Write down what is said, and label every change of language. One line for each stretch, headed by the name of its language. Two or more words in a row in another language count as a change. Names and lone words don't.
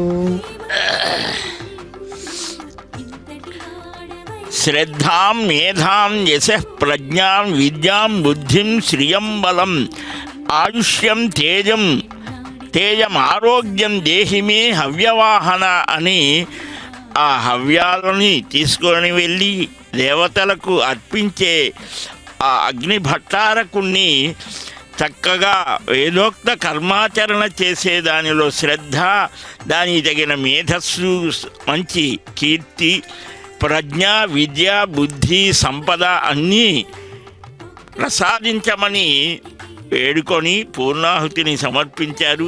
Sanskrit: श्रद्धां मेधां यशः प्रज्ञां विद्यां बुद्धिं श्रियं बलं ఆయుష్యం తేజం ఆరోగ్యం దేహిమే హవ్యవాహన
Telugu: అని ఆ హవ్యాలని తీసుకొని వెళ్ళి దేవతలకు అర్పించే ఆ అగ్ని భట్టారకుణ్ణి చక్కగా వేదోక్త కర్మాచరణ చేసే దానిలో శ్రద్ధ, దానికి తగిన మేధస్సు, మంచి కీర్తి, ప్రజ్ఞ, విద్య, బుద్ధి, సంపద అన్నీ ప్రసాదించమని వేడుకొని పూర్ణాహుతిని సమర్పించారు.